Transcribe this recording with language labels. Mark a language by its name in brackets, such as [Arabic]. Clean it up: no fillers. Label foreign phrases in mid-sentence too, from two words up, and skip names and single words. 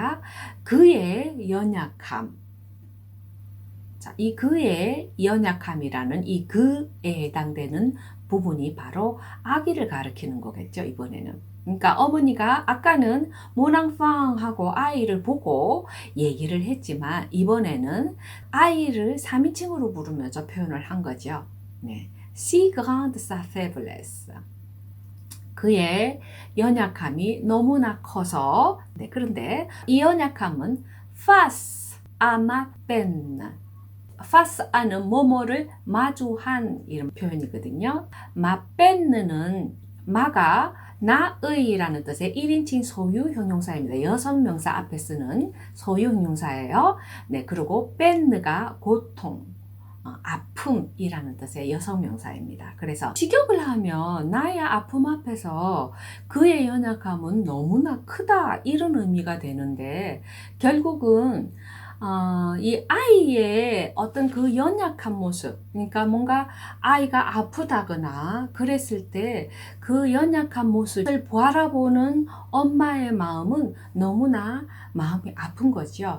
[Korean] 그러니까 그의 연약함, 자, 이 그의 연약함이라는 이 그에 해당되는 부분이 바로 아기를 가리키는 거겠죠, 이번에는. 그러니까 어머니가 아까는 모낭팡 하고 아이를 보고 얘기를 했지만 이번에는 아이를 3인칭으로 부르면서 표현을 한 거죠. 네. [French] Si grande sa faiblesse. [Korean] 그의 연약함이 너무나 커서 네, 그런데 이 연약함은 [French] face à ma peine. [Korean] face 아는 뭐뭐를 마주한 이런 표현이거든요. [French] ma peine [Korean] 는 마가 나의라는 뜻의 1인칭 소유 형용사입니다. 여성 명사 앞에 쓰는 소유 형용사예요. 네, 그리고 peine가 고통, 아픔이라는 뜻의 여성 명사입니다. 그래서 직역을 하면 나의 아픔 앞에서 그의 연약함은 너무나 크다 이런 의미가 되는데 결국은 이 아이의 어떤 그 연약한 모습, 그러니까 뭔가 아이가 아프다거나 그랬을 때 그 연약한 모습을 바라보는 엄마의 마음은 너무나 마음이 아픈 거죠.